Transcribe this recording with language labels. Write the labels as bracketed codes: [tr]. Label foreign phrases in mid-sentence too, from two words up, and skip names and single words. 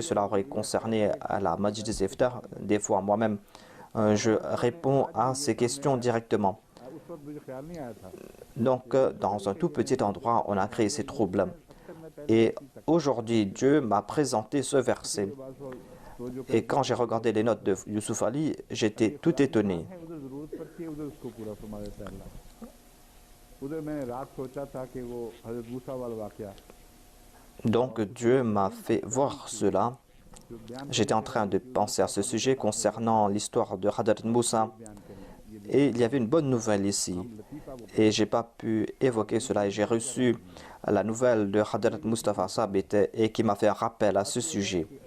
[fr] Cela aurait concerné à la Majlis Iftar. Des fois, moi-même, je réponds à ces questions directement. Donc, dans un tout petit endroit, on a créé ces troubles. Et aujourd'hui, Dieu m'a présenté ce verset. Et quand j'ai regardé les notes de Yusuf Ali, j'étais tout étonné. [ur] ادھر اس کو پورا فرما دیتا ہے اللہ۔ ادھر میں نے رات سوچا تھا کہ وہ حضرت موسیٰ والا واقعہ [fr] Donc Dieu m'a fait voir cela. J'étais en train de penser à ce sujet concernant l'histoire de Hadrat Moussa. Et il y avait une bonne nouvelle ici. Et je n'ai pas pu évoquer cela. Et j'ai reçu la nouvelle de Hadrat Mustafa Sabit et qui m'a fait un rappel à ce sujet.